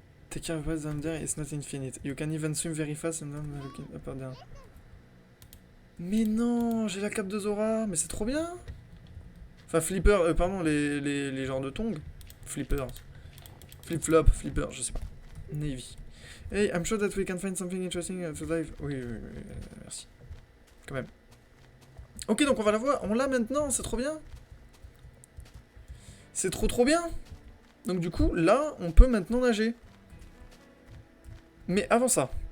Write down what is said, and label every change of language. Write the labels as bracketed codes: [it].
[en] Take care of what's down there, it's not infinite. You can even swim very fast and then looking up or down. [fr] Mais non, j'ai la cape de Zora, mais c'est trop bien! Enfin, flipper, pardon, les genres de tongs. Flippers. Flip-flop, flipper, je sais pas. [en] Navy. Hey, I'm sure that we can find something interesting to dive. [fr] Oui, merci. Quand même. Ok, donc on va la voir. On l'a maintenant, c'est trop bien. C'est trop bien. Donc du coup, là, on peut maintenant nager. Mais avant ça.